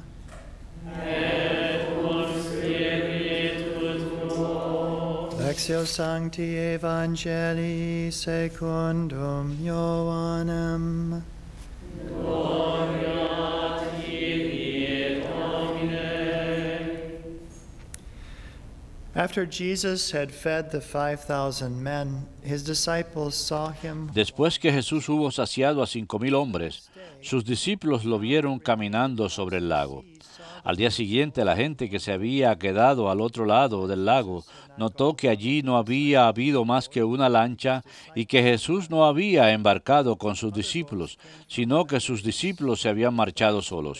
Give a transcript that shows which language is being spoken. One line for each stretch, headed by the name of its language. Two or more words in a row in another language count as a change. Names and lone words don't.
Latin: Et cum spiritu tuo. Lectio Sancti Evangelii secundum Ioannem. Gloria tibi, Domine.
English: After Jesus had fed the 5,000 men, his disciples saw him.
Spanish: Después que Jesús hubo saciado a 5,000 hombres, sus discípulos lo vieron caminando sobre el lago. Al día siguiente, la gente que se había quedado al otro lado del lago notó que allí no había habido más que una lancha y que Jesús no había embarcado con sus discípulos, sino que sus discípulos se habían marchado solos.